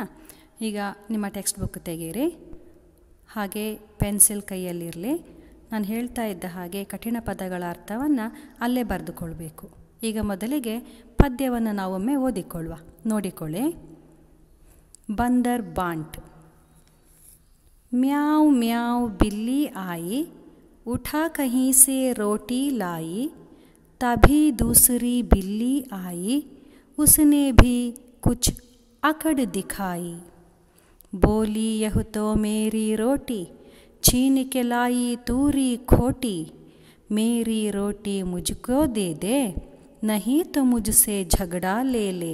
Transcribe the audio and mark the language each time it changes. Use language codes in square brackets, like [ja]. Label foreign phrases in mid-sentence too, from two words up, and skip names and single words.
[kn] ಈಗ ನಿಮ್ಮ ಟೆಕ್ಸ್ಟ್ ಬುಕ್ ತೆಗೀರಿ, ಹಾಗೆ ಪೆನ್ಸಿಲ್ ಕೈಯಲ್ಲಿರಲಿ. ನಾನು ಹೇಳ್ತಾ ಇದ್ದ ಹಾಗೆ ಕಠಿಣ ಪದಗಳ ಅರ್ಥವನ್ನು ಅಲ್ಲೇ ಬರೆದುಕೊಳ್ಬೇಕು. ಈಗ ಮೊದಲಿಗೆ ಪದ್ಯವನ್ನು ನಾವೊಮ್ಮೆ ಓದಿಕೊಳ್ಳುವ. ನೋಡಿಕೊಳ್ಳಿ. ಬಂದರ್ ಬಾಂಟ್. [hi] ಮ್ಯಾವ್ ಮ್ಯಾವ್ बिल्ली आई, उठा कहीं से रोटी लाई, तभी दूसरी बिल्ली आई, उसने भी कुछ अकड़ दिखाई. बोली यह तो मेरी रोटी, छीन के लाई तूरी खोटी, मेरी रोटी मुझको दे दे, नहीं तो मुझसे झगड़ा ले ले.